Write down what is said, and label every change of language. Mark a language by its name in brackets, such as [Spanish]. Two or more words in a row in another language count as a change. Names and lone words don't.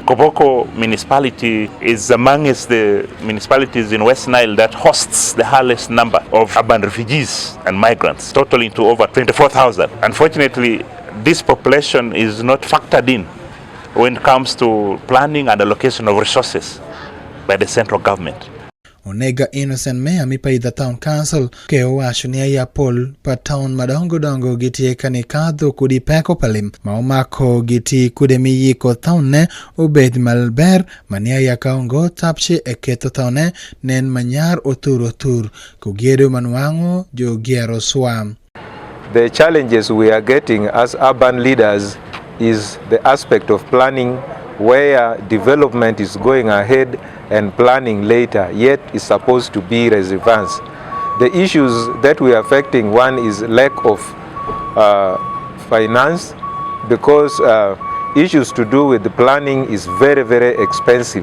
[English] Koboko municipality is amongst the municipalities in West Nile that hosts the highest number of urban refugees and migrants, totaling to over 24,000. Unfortunately, this population is not factored in when it comes to planning and allocation of resources by the central government. [Alur] Onega Innocent Mayor mipaidha Town Council ke owacho ni ya pol pa town madongo dongo gitieka ni kadho kudi peko palim maomako giti kude miyiko town ne obed malber mania ya kaongo tapche eketo town ne nen manyar otur kugiedo manwango jo giero swam. [English] The challenges we are getting as urban leaders is the aspect of planning, where development is going ahead and planning later, yet is supposed to be reservations. The issues that we are affecting, one is lack of finance, because issues to do with the planning is very, very expensive.